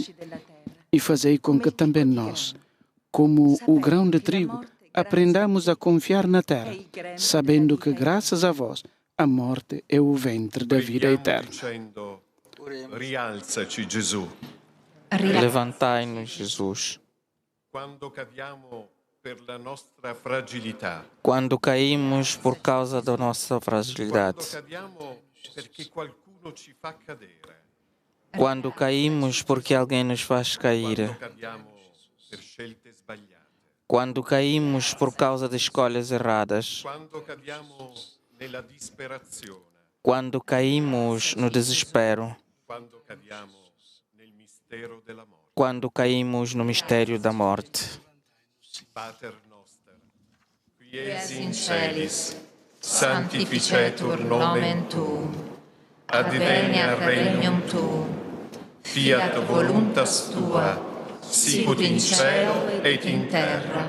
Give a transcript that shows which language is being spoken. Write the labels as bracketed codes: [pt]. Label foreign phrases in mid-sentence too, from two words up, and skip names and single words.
[pt] E fazei com que também nós, como o grão de trigo, aprendamos a confiar na terra, sabendo que, graças a vós, a morte é o ventre da vida eterna. [it] Rialzaci, Gesù. [pt] Levantai-nos, Jesus. [it] Quando cadiamo per la nostra fragilità. [pt] Quando caímos por causa da nossa fragilidade. [it] Quando cadiamo perché qualcuno ci fa cadere. [pt] Quando caímos porque alguém nos faz cair. [it] Quando cadiamo per scelte sbagliate. [pt] Quando caímos por causa de escolhas erradas. [it] Quando cadiamo nella disperazione. [pt] Quando caímos no desespero. [it] Quando cadiamo nel mistero della morte. [pt] Quando caímos no mistério da morte. [la] Pater noster, qui es in celis, sanctificetur nomen tuum, adveniat regnum tuum, fiat voluntas tua, sicut in cielo et in terra.